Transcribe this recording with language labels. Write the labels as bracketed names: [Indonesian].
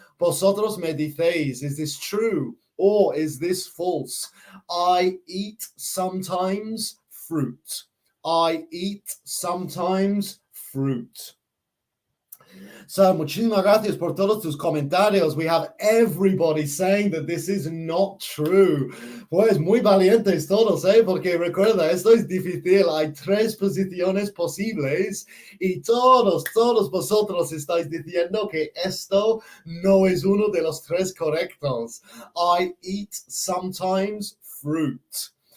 [Spanish] Vosotros me decéis, [English] is this true or is this false? I eat sometimes fruit. I eat sometimes fruit. [Spanish] So, muchísimas gracias por todos tus comentarios. [English] We have everybody saying that this is not true. [Spanish] Pues muy valientes todos, porque recuerda, esto es difícil. Hay tres posiciones posibles y todos vosotros estáis diciendo que esto no es uno de los tres correctos. [English] I eat sometimes fruit.